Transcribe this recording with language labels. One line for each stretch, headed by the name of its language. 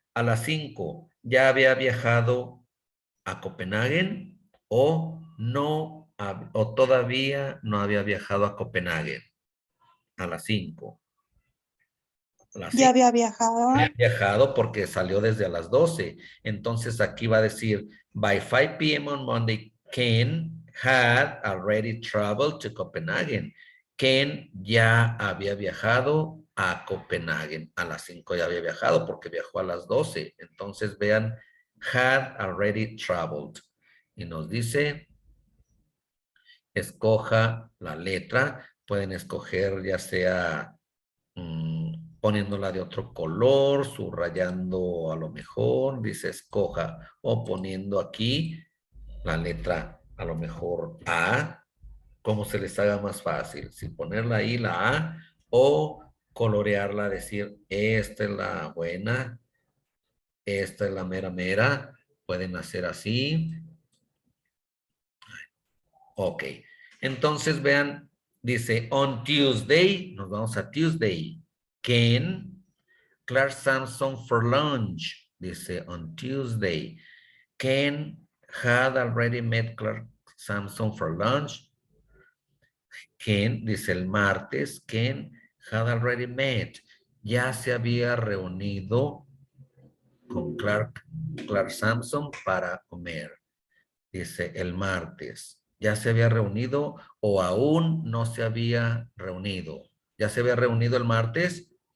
Spanish: A las 5 ya había viajado a Copenhague o no o todavía no había viajado a Copenhague a las 5. A las Ya 5 había viajado. había viajado porque salió desde a las 12. Entonces aquí va a decir,
English: by 5 p.m. on Monday, Ken had already traveled to Copenhagen.
Spanish: Ken ya había viajado a Copenhague. A las 5 ya había viajado porque viajó a las 12. Entonces vean,
English: had already traveled.
Spanish: Y nos dice, escoja la letra. Pueden escoger ya sea poniéndola de otro color, subrayando a lo mejor, dice escoja, o poniendo aquí la letra a lo mejor A, como se les haga más fácil, si ponerla ahí la A, o colorearla, decir, esta es la buena, esta es la mera mera, pueden hacer así. Ok, entonces vean, dice,
English: on Tuesday,
Spanish: nos vamos a Tuesday, Ken Clark Sampson
English: for lunch,
Spanish: dice on Tuesday.
English: Ken had already met Clark Sampson for lunch. Ken,
Spanish: dice el martes,
English: Ken had already met.
Spanish: Ya se había reunido con Clark Sampson para comer. Dice el martes. ¿Ya se había reunido o aún no se había reunido? ¿Ya se había reunido el martes?